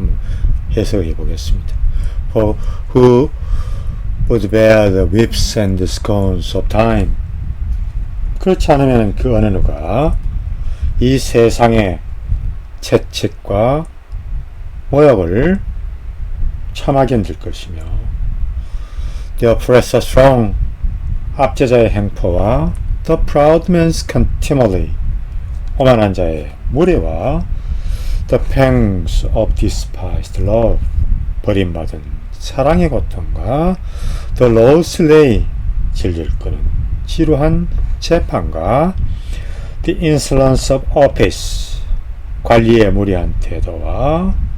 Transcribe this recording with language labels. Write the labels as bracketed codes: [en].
[ko] 한번 해석해 보겠습니다. [en] For who would bear the whips and the scorns of time? [ko] 그렇지 않으면 그 어느 누가 이 세상의 채찍과 모욕을 참아 견딜 것이며 [en] The oppressor strong 압제자의 행포와 The proud man's contumely 오만한 자의 무례와 The pangs of despised love 버림받은 사랑의 고통과 The law's lay 질질 끄는 지루한 재판과 The insolence of office 관리의 무리한 태도와